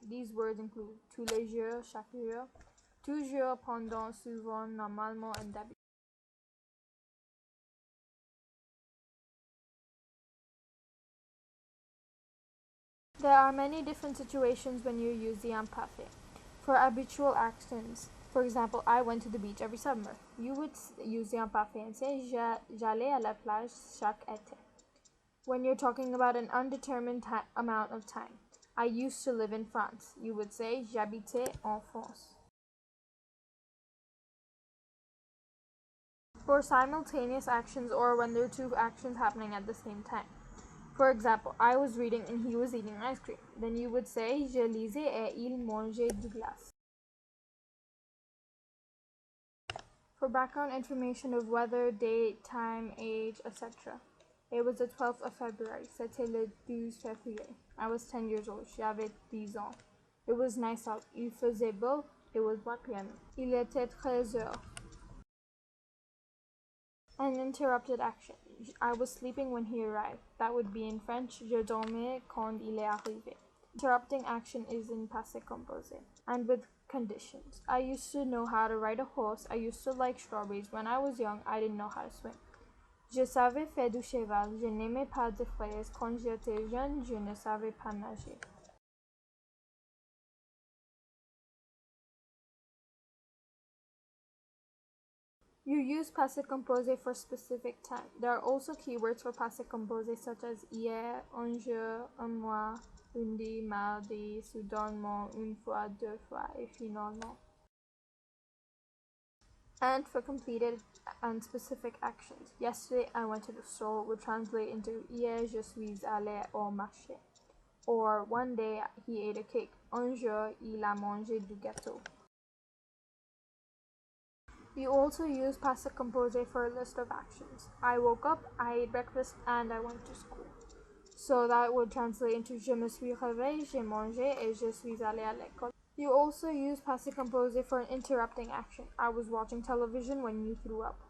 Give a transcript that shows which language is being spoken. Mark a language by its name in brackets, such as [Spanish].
[English] These words include tous les jours, chaque jour, toujours, pendant, souvent, normalement, and d'habitude. There are many different situations when you use the imparfait. For habitual actions, for example, I went to the beach every summer. You would use the imparfait and say j'allais à la plage chaque été. When you're talking about an undetermined amount of time, I used to live in France. You would say j'habitais en France. For simultaneous actions, or when there are two actions happening at the same time. For example, I was reading and he was eating ice cream. Then you would say je lisais et il mangeait du glace. For background information of weather, date, time, age, etc. It was the 12th of February. C'était le 12 février. I was 10 years old. J'avais 10 ans. It was nice out. Il faisait beau. It was 1 p.m. [French] Il était 13 heures. [English] An interrupted action. I was sleeping when he arrived. That would be in French, je dormais quand il est arrivé. Interrupting action is in passé composé. And with conditions. I used to know how to ride a horse. I used to like strawberries. When I was young, I didn't know how to swim. [French] Je savais faire du cheval. Je n'aimais pas de fraises. Quand j'étais jeune, je ne savais pas nager. [English] You use passé composé for specific time. There are also keywords for passé composé such as hier, un jour, un mois, lundi, mardi, soudainement, une fois, deux fois, et finalement. And for completed and specific actions. Yesterday I went to the store would translate into hier je suis allé au marché. Or one day he ate a cake. [French] Un jour il a mangé du gâteau. [English] You also use passé composé for a list of actions. I woke up, I ate breakfast, and I went to school. So that would translate into je me suis réveillé, j'ai mangé, et je suis allé à l'école. You also use passé composé for an interrupting action. I was watching television when you threw up.